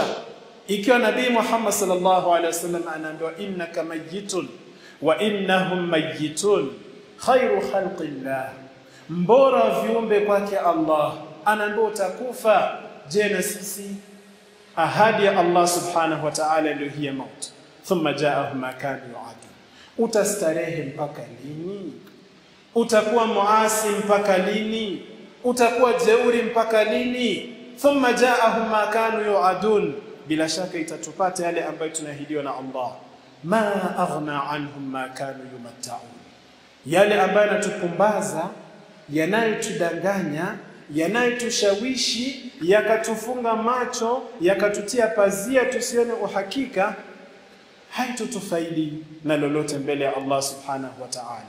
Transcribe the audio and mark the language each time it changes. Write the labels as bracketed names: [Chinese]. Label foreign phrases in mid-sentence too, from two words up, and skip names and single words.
[Swahili] Ikiwa Nabii Muhammad [Arabic] صلى الله عليه وسلم [Swahili] anaambiwa [Arabic] إنك ميت وإنهم ميتون خير خلق الله, [Swahili] mbora viumbe kwake Allah, anaambiwa utakufa. Je, na sisi ahadi ya Allah [Arabic] سبحانه وتعالى [Swahili] ndio hiya maut. [Arabic] ثم جاءهم ما كانوا يوعدون. [Swahili] Utastarehe mpaka lini? Utakuwa muasi mpaka lini? Utakuwa jeuri mpaka lini? [Arabic] ثم جاءهم ما كانوا يوعدون. [Swahili] Bila shaka itatupata yale ambayo tunahidiwa na Allah. [Arabic] ما أغنى عنهم ما كانوا يمتعون. [Swahili] Yale ambayo yanatupumbaza, yanayotudanganya, yanayotushawishi, yakatufunga macho, yakatutia pazia tusione uhakika, haitutufaidi na lolote mbele ya Allah [Arabic] سبحانه وتعالى.